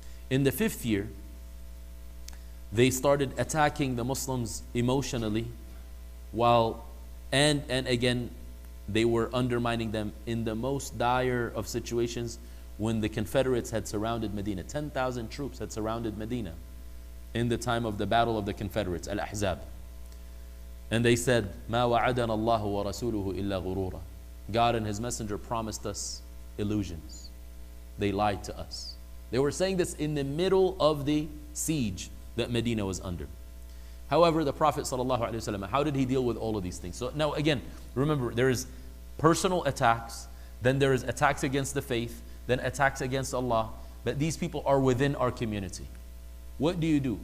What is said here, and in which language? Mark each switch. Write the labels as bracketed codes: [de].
[en] In the 5th year, they started attacking the Muslims emotionally, and again, they were undermining them in the most dire of situations when the Confederates had surrounded Medina. 10,000 troops had surrounded Medina in the time of the Battle of the Confederates, Al-Ahzab. And they said, [ar] مَا وَعَدَنَ اللَّهُ وَرَسُولُهُ إِلَّا غُرُورًا. [en] God and His Messenger promised us illusions. They lied to us. They were saying this in the middle of the siege that Medina was under. However, the Prophet ﷺ, how did he deal with all of these things? So now again, remember, there is personal attacks, then there is attacks against the faith, then attacks against Allah, but these people are within our community. What do you do?